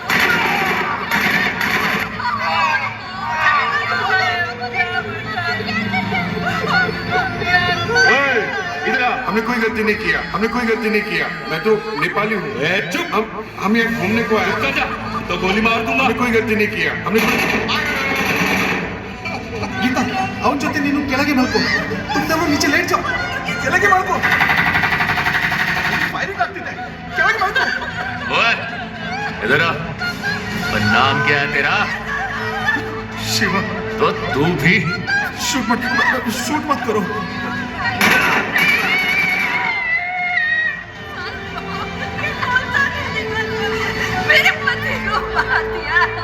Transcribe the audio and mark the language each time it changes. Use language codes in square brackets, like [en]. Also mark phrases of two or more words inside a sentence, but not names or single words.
[hi] इधर आ। हमने कोई गलती नहीं किया, हमने कोई गलती नहीं किया। मैं तो नेपाली हूँ। चुप। हम यहाँ घूमने को आए। तो गोली मार दूंगा। हमने कोई गलती नहीं किया। हमने ये [kn] ಅವನ ಜೊತೆ ನೀನು ಕೆಳಗೆ ಮಲ್ಕೋ. [hi] तुम नीचे लेट जाओ. [kn] ಕೆಳಗೆ ಮಲ್ಕೋ. ಫೈರಿಂಗ್ ಆಗ್ತಿದೆ. ಕೆಳಗೆ ಮಲ್ಕೋ. [hi] ओए इधर आ. और नाम क्या है तेरा? शिवा. तो तू भी शूट मत करो. मेरे पति को मार दिया.